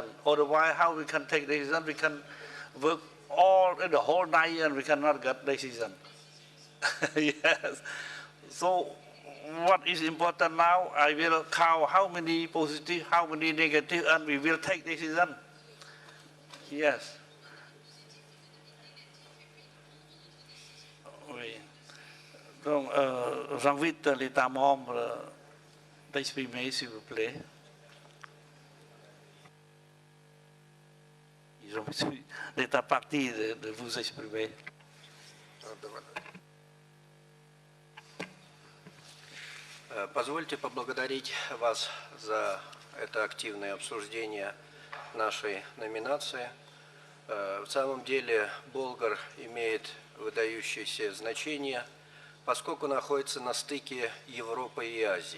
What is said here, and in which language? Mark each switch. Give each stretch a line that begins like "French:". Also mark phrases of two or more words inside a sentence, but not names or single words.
English: Otherwise, how we can take decision? We can work all in the whole night and we cannot get decision. Yes. So what is important now, I will count how many positive, how many negative, and we will take decision. Yes.
French: Oui. Donc, j'invite l'État membre d'exprimer, s'il vous plaît. Je suis l'État parti de vous exprimer.
Russian: Позвольте поблагодарить вас за это активное обсуждение нашей номинации. В самом деле Болгар имеет выдающееся значение, поскольку находится на стыке Европы и Азии.